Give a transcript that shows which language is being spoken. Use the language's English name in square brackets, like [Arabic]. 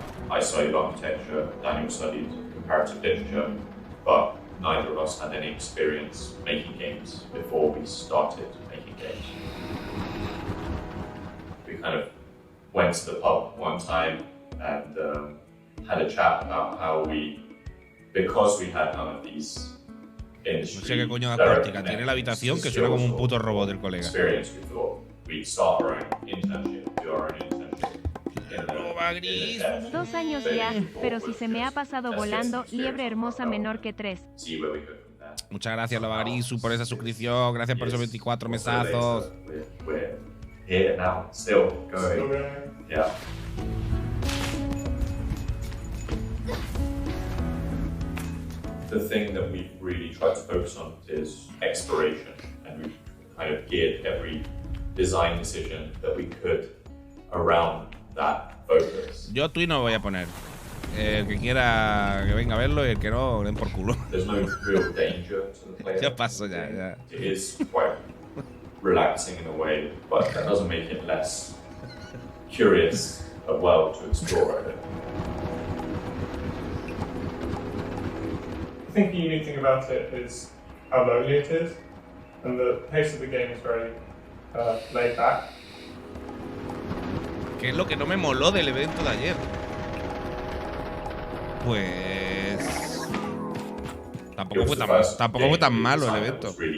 [English] I studied architecture, Daniel studied comparative literature, but neither of us had any experience making games before we started making games. We kind of went to the pub one time and had a chat about how because we had none of these industry. [Spanish] No sé qué coño de acústica tiene la habitación que suena como un puto robot del colega. [English] Experience, we thought we'd start our own internship, do our own internship. [Spanish] 2 años ya, pero si se me ha pasado volando, liebre hermosa menor que 3. Muchas gracias, Loba Grisu, por esa suscripción. Gracias por esos 24 mesazos. [English] Here now, still going. Yeah. The thing that we've really tried to focus on is exploration, and we've kind of geared every design decision that we could around that focus. [Spanish] Yo tweet no voy a poner. El que quiera que venga a verlo y el que no, den por culo. [English] There's no real danger to the player. [Spanish] Ya paso, ya. [English] It is quite relaxing in a way, but that doesn't make it less curious a world to explore, I think. I think the unique thing about it is how lonely it is, and the pace of the game is very laid back. [Spanish] ¿Qué es lo que no me moló del evento de ayer? Pues tampoco fue tan malo el evento.